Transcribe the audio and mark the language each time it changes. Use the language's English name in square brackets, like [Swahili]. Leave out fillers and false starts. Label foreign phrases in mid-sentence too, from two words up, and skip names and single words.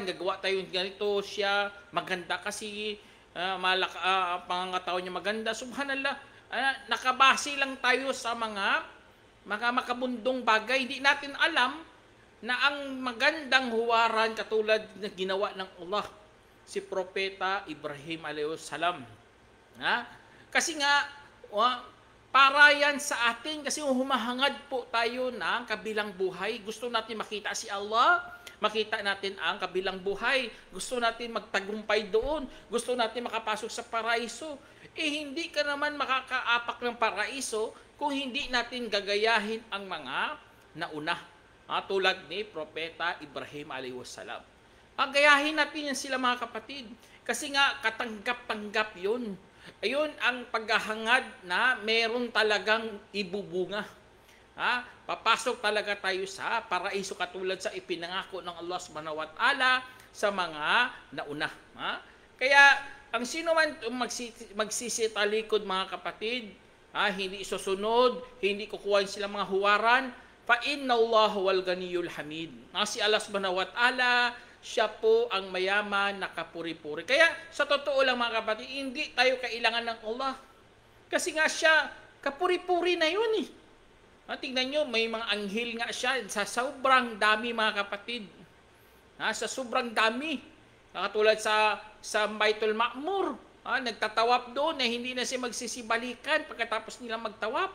[Filipino] Gagawa tayo ng ganito, siya maganda kasi pangangataon niya maganda. Subhanallah, nakabase lang tayo sa mga makabundong bagay. Hindi natin alam na ang magandang huwaran katulad na ginawa ng Allah si Propeta Ibrahim [Arabic] عليه السلام. [Filipino] Kasi nga, para yan sa atin, kasi humahangad po tayo ng kabilang buhay. Gusto natin makita si Allah, makita natin ang kabilang buhay. Gusto natin magtagumpay doon. Gusto natin makapasok sa paraiso. Hindi ka naman makakaapak ng paraiso kung hindi natin gagayahin ang mga nauna. Tulad ni Propeta Ibrahim [Arabic] عليه السلام. [Filipino] Gayahin natin yan sila, mga kapatid. Kasi nga, katanggap-tanggap yun. Ayun ang paghahangad na meron talagang ibubunga. Papasok talaga tayo sa paraiso katulad sa ipinangako ng Allah [Arabic] سبحانه وتعالى [Filipino] sa mga nauna. Kaya ang sino man magsisitalikod, mga kapatid, hindi isusunod, hindi kukuha sila mga huwaran, [Arabic] فإن الله هو الغني الحميد. [Filipino] Si Allah [Arabic] سبحانه وتعالى, [Filipino] siya po ang mayaman na kapuri-puri. Kaya sa totoo lang, mga kapatid, hindi tayo kailangan ng Allah. Kasi nga siya, kapuri-puri na yun . Tingnan nyo, may mga anghel nga siya sa sobrang dami, mga kapatid. Sa sobrang dami. Katulad sa Baitul Ma'mur, nagtatawap doon na hindi na siya magsisibalikan pagkatapos nila magtawap.